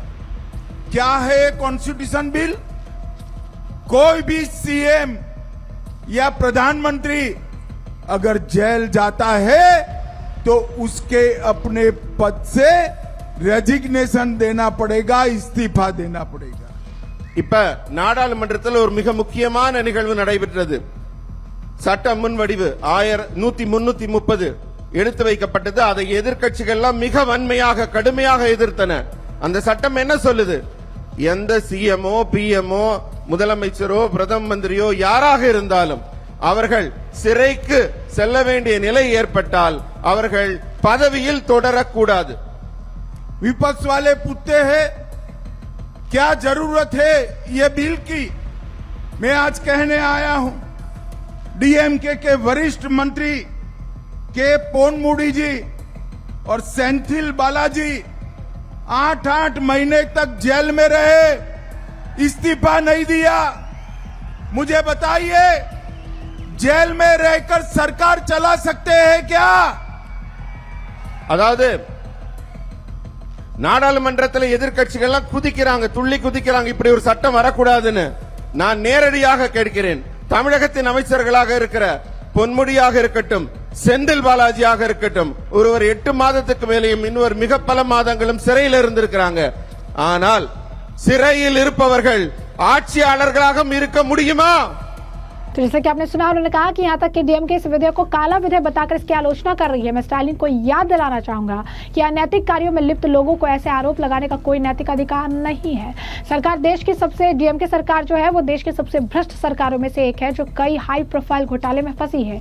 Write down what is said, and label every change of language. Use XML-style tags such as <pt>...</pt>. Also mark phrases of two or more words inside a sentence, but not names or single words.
<hi>क्या है कॉन्स्टिट्यूशन बिल? कोई भी सीएम या प्रधानमंत्री अगर जेल जाता है तो उसके अपने पद से ரெசிக்னேஷன் देना पड़ेगा, இஸ்திஃபா देना पड़ेगा.</hi> <ta>இப்ப நாடாளுமன்றத்தில் ஒரு மிக முக்கியமான நிகழ்வு நடைபெற்றது. சட்ட முன்வடிவு 1330 எடுத்து வைக்கப்பட்டது. அதை எதிர்க்கட்சிகள் எல்லாம் மிக வன்மையாக கடுமையாக எதிர்த்தன. அந்த சட்டம் என்ன சொல்லுது? எந்த சிஎம்ஓ பிஎம்ஓ முதலமைச்சரோ பிரதம மந்திரியோ யாராக இருந்தாலும் அவர்கள் சிறைக்கு செல்ல வேண்டிய நிலை ஏற்பட்டால் அவர்கள் பதவியில் தொடரக்கூடாது.</ta> <hi>विपक्ष वाले पूछते हैं क्या जरूरत है ये बिल की? मैं आज कहने आया हूं, डीएमके के वरिष्ठ मंत्री के पोनमुडी जी और सेंथिल बालाजी 8 महीने तक जेल में रहे, इस्तीफा नहीं दिया। मुझे बताइए, जेल में रहकर सरकार चला सकते हैं क्या?</hi> <ta>அதாவது நாடாளுமன்றத்தில் எதிர்க்கட்சிகள் எல்லாம் குதிக்கிறாங்க, துள்ளி குதிக்கிறாங்க, இப்படி ஒரு சட்டம் வரக்கூடாதுன்னு. நான் நேரடியாக கேட்கிறேன், தமிழகத்தின் அமைச்சர்களாக இருக்கிற பொன்முடியாக இருக்கட்டும், செந்தில் பாலாஜியாக இருக்கட்டும், ஒருவர் 8 மாதத்துக்கு மேலேயும் இன்னொரு மிக பல மாதங்களும் சிறையில் இருந்திருக்கிறாங்க. ஆனால் சிறையில் இருப்பவர்கள் ஆட்சியாளர்களாக இருக்க முடியுமா?</ta> <hi>तो जैसे कि आपने सुना, उन्होंने कहा कि यहाँ तक कि डीएमके इस विधेयक को काला विधेयक बताकर इसकी आलोचना कर रही है। मैं स्टालिन को याद दिलाना चाहूंगा कि अनैतिक कार्यों में लिप्त लोगों को ऐसे आरोप लगाने का कोई नैतिक अधिकार नहीं है। सरकार देश की सबसे डीएमके सरकार जो है वो देश की सबसे भ्रष्ट सरकारों में से एक है, जो कई हाई प्रोफाइल घोटाले में फंसी है।</hi>